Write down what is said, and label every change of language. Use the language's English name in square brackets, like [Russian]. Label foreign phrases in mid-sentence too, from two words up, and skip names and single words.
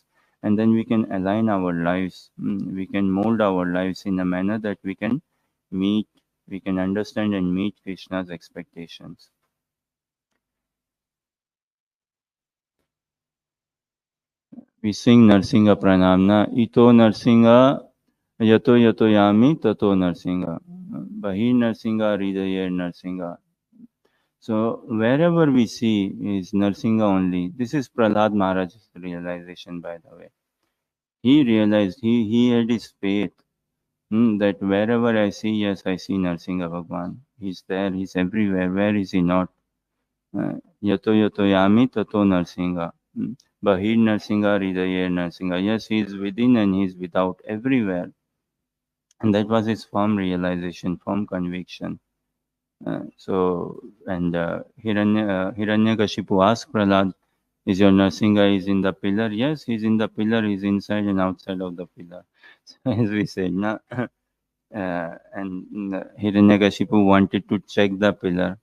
[English] And then we can align our lives. We can mold our lives in a manner that meet, we can understand and meet Krishna's expectations. We sing [Bangla] নৃসিংহ প্রণাম, ইতো নৃসিংহ, যতো যতো যামি, ততো নৃসিংহ, বাহির নৃসিংহ, হৃদয়ের নৃসিংহ. [English] So wherever we see is Narsinga only. This is Prahlad Maharaj's realization, by the way. He realized, he had his faith, that wherever I see, yes, I see Narsinga Bhagwan. He's there, he's everywhere. Where is he not? [Bangla] যতো যতো যামি, ততো নৃসিংহ. বাহির নৃসিংহ, হৃদয়ের নৃসিংহ. [English] Yes, he is within and he is without, everywhere. And that was his firm realization, firm conviction. Hiranyakashipu asked Prahlad, is your Narsinga is in the pillar? Yes, he's in the pillar, he's inside and outside of the pillar. So as we said, and Hiranyakashipu wanted to check the pillar.